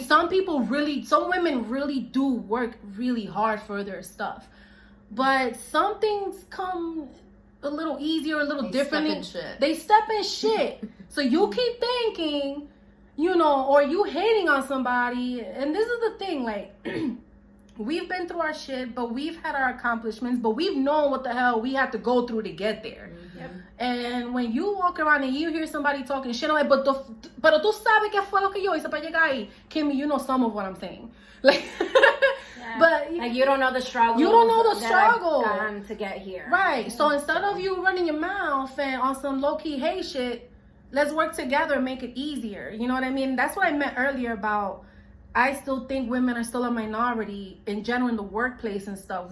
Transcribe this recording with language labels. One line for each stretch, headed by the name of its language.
English: Some women really do work really hard for their stuff, but some things come a little easier, a little differently. They step in shit. So you keep thinking, you know, or you hating on somebody. And this is the thing, like, we've been through our shit, but we've had our accomplishments, but we've known what the hell we had to go through to get there. And when you walk around and you hear somebody talking shit, I'm like,
Spanish: pero tú sabes qué fue lo que yo hice para llegar ahí.
English: Kimmy, you know some of what I'm saying. Like, but like, you don't know the struggle. You don't know the struggle that I've gone to get here. Right. So instead of you running your mouth and on some low-key hate shit, let's work together and make it easier. You know what I mean? That's what I meant earlier about, I still think women are still a minority in general in the workplace and stuff.